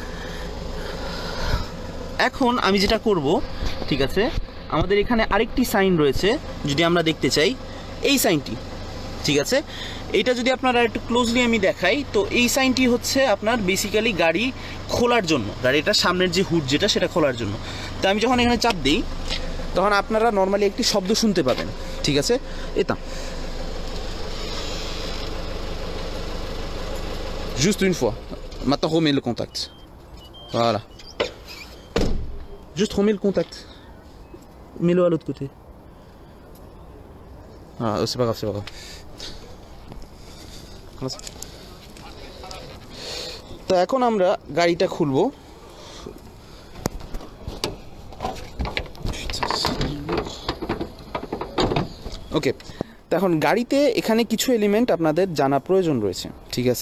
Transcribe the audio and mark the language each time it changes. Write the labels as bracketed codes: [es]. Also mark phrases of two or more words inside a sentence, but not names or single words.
[bn] এখন আমি যেটা করব, ঠিক আছে, আমাদের এখানে আরেকটি সাইন রয়েছে, যদি আমরা দেখতে চাই এই সাইনটি, ঠিক আছে। এটা যদি আপনারা একটু ক্লোজলি আমি দেখাই, তো এই সাইনটি হচ্ছে আপনার বেসিক্যালি গাড়ি খোলার জন্য, গাড়িটার সামনের যে হুড যেটা, সেটা খোলার জন্য। তো আমি যখন এখানে চাপ দিই, তখন আপনারা নর্মালি একটি শব্দ শুনতে পাবেন, ঠিক আছে। [fr] এটা juste une fois. Maintenant remets le contact. Voilà. Juste remets le contact. Mets-le à l'autre côté. Ah, c'est pas grave. [bn] তো এখন আমরা গাড়িটা খুলবো। ওকে, তো এখন গাড়িতে এখানে কিছু এলিমেন্ট আপনাদের জানা প্রয়োজন রয়েছে, ঠিক আছে।